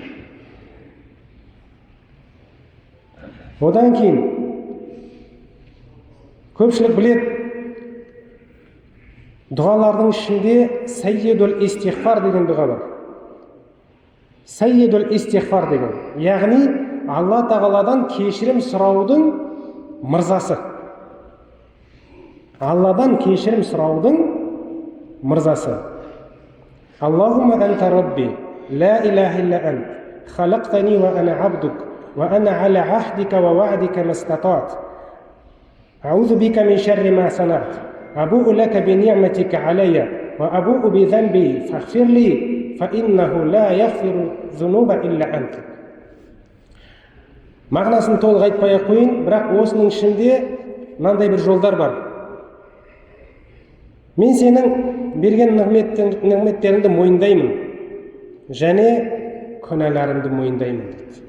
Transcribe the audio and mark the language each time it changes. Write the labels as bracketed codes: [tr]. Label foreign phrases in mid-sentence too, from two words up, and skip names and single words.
[kk] Одан кейін көпшілік біледі, дұғалардың ішінде [ar] سيد الاستغفار [kk] деген дұға бар. [ar] سيد الاستغفار [kk] деген, яғни Алла тағаладан кешірім сұраудың мырзасы. Алладан кешірім сұраудың мырзасы. [ar] اللهم أنت ربي، لا إله إلا أنت، خلقتني وأنا عبدك، وأنا على عهدك ووعدك ما استطعت. أعوذ بك من شر ما صنعت. أبوء لك بنعمتك علي، وأبوء بذنبي، فاغفر لي, فإنه لا يغفر الذنوب إلا أنت. [kk] Мағынасын толық айтпай қойын, бірақ осының ішінде мынандай бір жолдар бар. Мен сенің берген нығметтеріңді мойындаймын, және күнәларымды мойындаймын дейді.